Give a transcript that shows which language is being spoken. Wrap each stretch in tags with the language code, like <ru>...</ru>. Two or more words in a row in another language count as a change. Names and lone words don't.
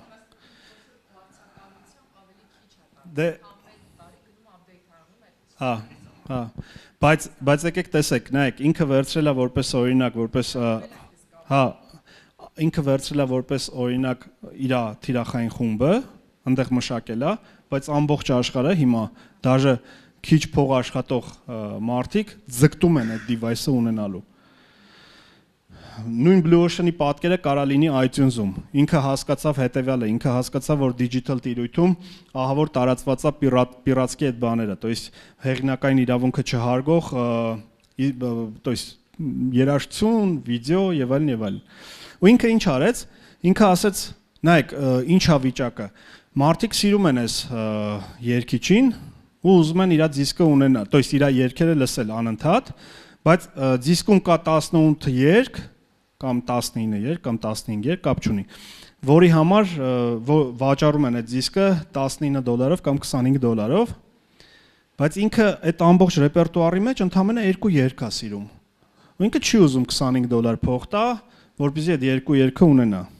<hy>Դե հա, հա։ Բայց եկեք տեսեք, նայեք, ինքը վերցրել է որպես օրինակ, որպես հա, ինքը վերցրել է որպես օրինակ իր թիրախային խումբը, այնտեղ մշակել է, բայց ամբողջ աշխարհը հիմա դաժե քիչ փող աշխատող մարդիկ ձգտում են այդ device-ը ունենալու։ Նույն Blue Ocean-ի պատկերը կարա լինի iTunes-ում։ Ինքը հասկացավ հետևյալը, ինքը հասկացավ, որ digital տիրույթում ահա որ տարածված է պիրատսկի այդ բաները,</hy> <ru>то есть</ru> <hy>հեղինակային իրավունքը չհարգող,</hy> <ru>то есть</ru> <hy>երաժշտություն, վիդեո եւ այլն եւ այլն։ Ու ինքը ինչ արեց։ Ինքը ասեց, նայեք, ինչ է վիճակը։ Մարդիկ սիրում են այս երգիչին ու ուզում են իր դիսկը ունենալ,</hy> <ru>то есть</ru> <hy>իր երգերը լսել անընդհատ, բայց դիսկում կա 18 երգ կամ 19 երգ կամ 15 երգ, կապ չունի, որի համար վաճառում են այդ դիսկը $19 կամ $25, բայց ինքը այդ ամբողջ ռեպերտուարի մեջ ընդամենը 2 երգ է սիրում։ Ու ինքը չի ուզում $25 փող տա, որպեսզի այդ երկու երգը ունենա։</hy>